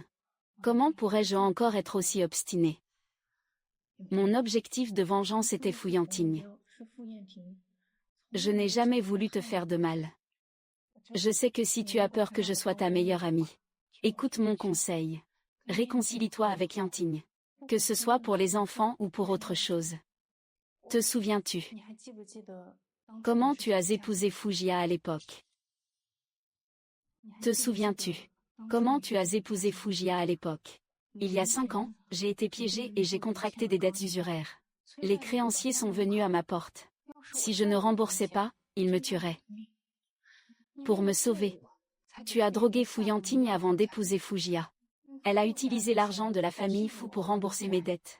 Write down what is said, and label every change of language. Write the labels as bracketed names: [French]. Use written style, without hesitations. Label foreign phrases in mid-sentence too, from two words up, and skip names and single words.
[French] Comment pourrais-je encore être aussi obstiné? Mon objectif de vengeance était Fouillantigne. Je n'ai jamais voulu te faire de mal. Je sais que si tu as peur que je sois ta meilleure amie, écoute mon conseil. Réconcilie-toi avec Yanting. Que ce soit pour les enfants ou pour autre chose. Te souviens-tu? [Chinese] 你还记不记得当时 [French] Comment [Chinese] 你是 [French] tu [Chinese] 怎么 [French] as [Chinese] 想的？ [French] épousé Fugia à l'époque? [Chinese] 你还 [French] Te [Chinese] 记不记 [French] souviens-tu? [Chinese] 得当时 [French] Comment [Chinese] 你 [French] tu [Chinese] 是 [French] as [Chinese] 怎么 [French] épousé [Chinese] 想的？ [French] Fugia à l'époque? Il y a 5 ans, j'ai été piégée et j'ai contracté des dettes usuraires. Les créanciers sont venus à ma porte. Si je ne remboursais pas, ils me tueraient. Pour me sauver, tu as drogué Fuyantine avant d'épouser Fugia. Elle a utilisé l'argent de la famille Fu pour rembourser mes dettes.